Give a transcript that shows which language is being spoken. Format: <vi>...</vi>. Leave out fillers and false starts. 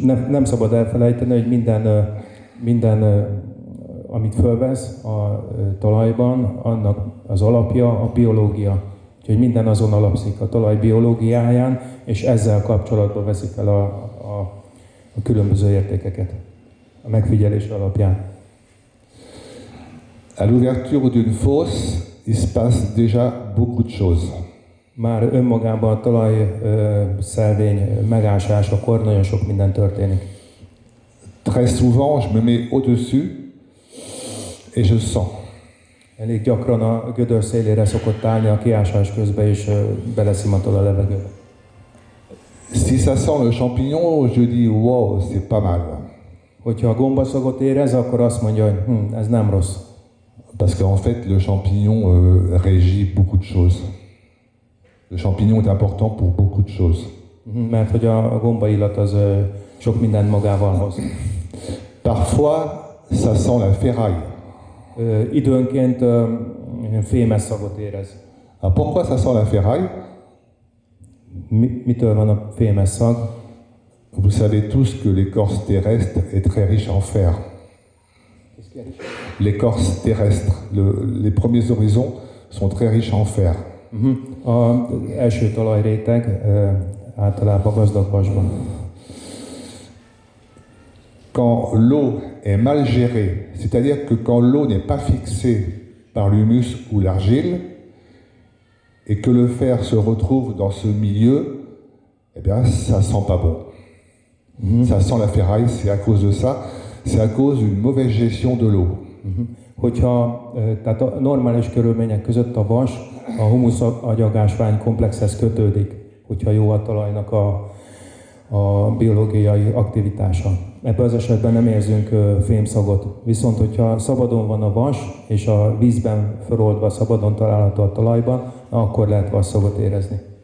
<hu>Nem szabad elfelejteni, hogy minden amit fölvesz a talajban, annak az alapja a biológia. Úgyhogy minden azon alapszik a talaj biológiáján, és ezzel kapcsolatban veszi fel a különböző értékeket a megfigyelés alapján.</hu> <fr>À l'ouverture d'une fosse, il se passe déjà beaucoup de choses.</fr> <hu>Már önmagában a talaj szelvény megásásakor nagyon sok minden történik.</hu> <fr>Très souvent, je me mets au-dessus et je sens.</fr> <hu>Elég gyakran a gödör szélére szokott állni a kiásás közben, és beleszimatol a levegőbe.</hu> <fr>Si ça sent le champignon, je dis wow, c'est pas mal.</fr> <hu>Hogyha a gombaszagot érez, akkor azt mondja, hogy ez nem rossz.</hu> <fr>Parce qu'en fait, le champignon régit beaucoup de choses. Le champignon est important pour beaucoup de choses.</fr> <hu>Mert hogy a gomba illat az sok mindent magával hoz.</hu> <fr>Parfois, ça sent la ferraille.</fr> <hu>Időnként fémes szagot érez.</hu> <fr>Alors pourquoi ça sent la ferraille?</fr> <hu>Mitől van a fémes szag?</hu> <fr>Vous savez tous que l'écorce terrestre est très riche en fer. L'écorce terrestre, les premiers horizons sont très riches en fer.</fr> <hu>Az első talajréteg általában gazdag vasban.</hu> <fr>Quand l'eau est mal gérée, c'est-à-dire que quand l'eau n'est pas fixée par l'humus ou l'argile, et que le fer se retrouve dans ce milieu, eh bien, ça sent pas bon. Ça sent la ferraille, c'est à cause de ça, c'est à cause d'une mauvaise gestion de l'eau.</fr> <hu>Hogyha tehát a normális körülmények között a vas a humuszanyagásvány komplexhez kötődik, hogyha jó a talajnak a biológiai aktivitása. Ebben az esetben nem érzünk fémszagot. Viszont, hogyha szabadon van a vas, és a vízben feloldva szabadon található a talajban, akkor lehet vasszagot érezni.</hu>